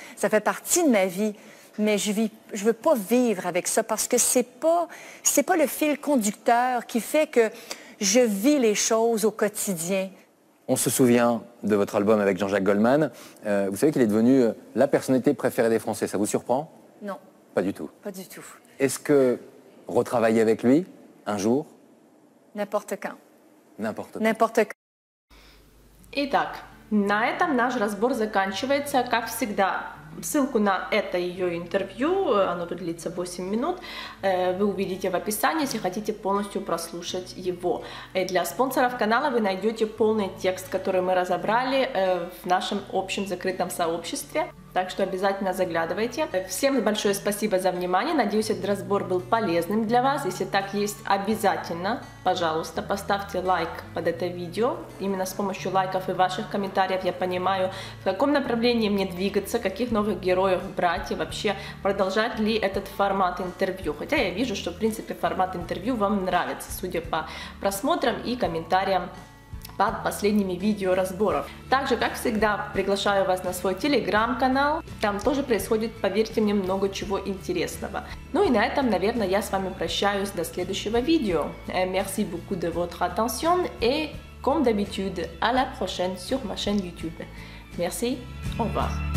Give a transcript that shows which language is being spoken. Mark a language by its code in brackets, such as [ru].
[fr] Ça fait partie de ma vie. Mais je ne veux pas vivre avec ça parce que c'est pas le fil conducteur qui fait que je vis les choses au quotidien. On se souvient de votre album avec Jean-Jacques Goldman. Vous savez qu'il est devenu la personnalité préférée des Français. Ça vous surprend? Non. Pas du tout. Pas du tout. Est-ce que retravailler avec lui un jour? N'importe quand. N'importe quand. N'importe quand. [ru] Итак, на этом наш разбор заканчивается, как всегда. Ссылку на это ее интервью, оно тут длится 8 минут, вы увидите в описании, если хотите полностью прослушать его. Для спонсоров канала вы найдете полный текст, который мы разобрали в нашем общем закрытом сообществе. Так что обязательно заглядывайте. Всем большое спасибо за внимание. Надеюсь, этот разбор был полезным для вас. Если так есть, обязательно, пожалуйста, поставьте лайк под это видео. Именно с помощью лайков и ваших комментариев я понимаю, в каком направлении мне двигаться, каких новых героев брать и вообще продолжать ли этот формат интервью. Хотя я вижу, что в принципе формат интервью вам нравится, судя по просмотрам и комментариям под последними видео разборов. Также, как всегда, приглашаю вас на свой телеграм-канал. Там тоже происходит, поверьте мне, много чего интересного. Ну и на этом, наверное, я с вами прощаюсь до следующего видео. [fr] Merci beaucoup de votre attention et, comme d'habitude, à la prochaine sur ma chaîne YouTube. Merci, au revoir.